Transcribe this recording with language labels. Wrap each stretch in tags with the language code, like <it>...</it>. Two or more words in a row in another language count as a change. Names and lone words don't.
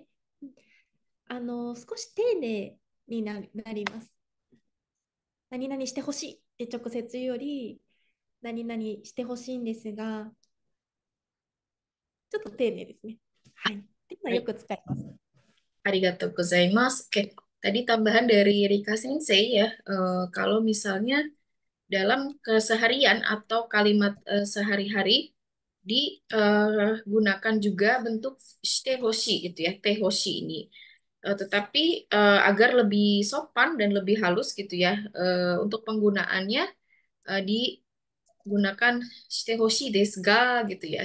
<ja>少し丁寧になります。何々してほしいって直接言うより、何々してほしいんですが、ちょっと丁寧ですね。はい。っていうのはよ Hai. く使います。ありがとうございます.</ja> <id>Oke, tadi tambahan dari Rika Sensei ya, kalau misalnya dalam keseharian atau kalimat sehari-hari digunakan juga bentuk shitehoshi gitu ya, tehoshi ini. Tetapi agar lebih sopan dan lebih halus gitu ya, untuk penggunaannya digunakan</id> <ja>してほしいですが</ja> <id>gitu ya.</id>